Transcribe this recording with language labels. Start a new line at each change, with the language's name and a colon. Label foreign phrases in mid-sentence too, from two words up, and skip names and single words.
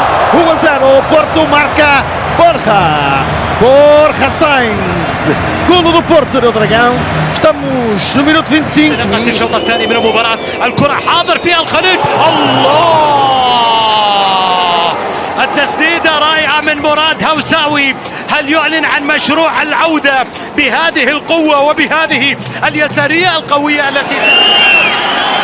Portuguese: 1-0, Porto marca Borja Sainz, golo do Porto no Dragão, estamos no minuto 25.
Arabic: نقطة الشوط الثاني من المباراة، الكرة حاضر فيها الخليج، الله! التسديدة رائعة من مراد هوساوي، هل يعلن عن مشروع العودة بهذه القوة وبهذه اليسارية القوية التي